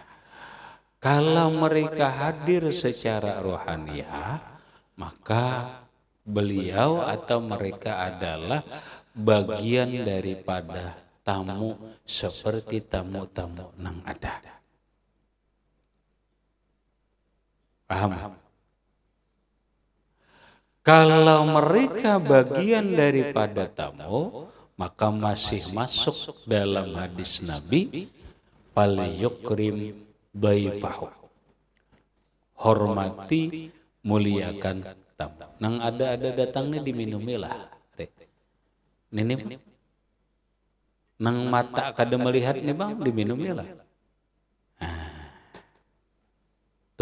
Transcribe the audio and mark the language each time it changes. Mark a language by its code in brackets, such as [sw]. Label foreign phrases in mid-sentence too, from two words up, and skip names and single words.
[id] Kalau mereka hadir secara rohaniah, maka beliau atau mereka adalah bagian daripada tamu seperti tamu-tamu nang ada. Paham? Kalau mereka bagian daripada tamu, maka masih masuk dalam hadis Nabi, [ar] فليكرم ضيفه. [id] Hormati, muliakan tamu. [bjn] Nang ada datangnya diminumilah. Ini nang mata kada melihat nih bang diminumilah.